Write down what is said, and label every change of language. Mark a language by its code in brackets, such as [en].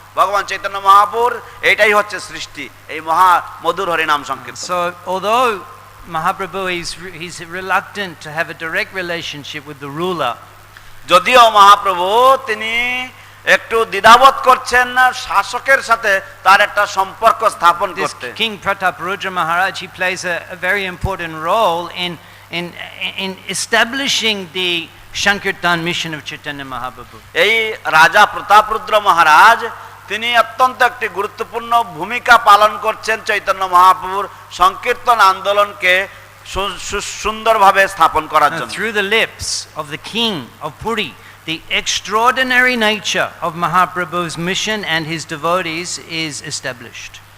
[bn] Bhagavan Chaitanya Mahaprabhu এটাই হচ্ছে সৃষ্টি, এই মহা মধুর হরিনাম সংকীর্তন। [en] So although Mahaprabhu he's reluctant to have a direct relationship with the ruler, [bn] যদিও মহাপ্রভু তিনি একটু দ্বিধাবোধ করছেন শাসকের সাথে তার একটা সম্পর্ক স্থাপন [en] this [bn] করতে। [en] King Prataparudra Maharaj, he plays a very important role in establishing the Sankirtan mission of Chaitanya Mahaprabhu. [bn] এই রাজা প্রতাপরুদ্র মহারাজ তিনি অত্যন্ত একটি গুরুত্বপূর্ণ ভূমিকা পালন করছেন চৈতন্য মহাপ্রভুর সংকীর্তন আন্দোলনকে সুন্দরভাবে স্থাপন করার জন্য। [en] Through the lips of the king of Puri, the extraordinary nature of Mahaprabhu's mission and his devotees is established.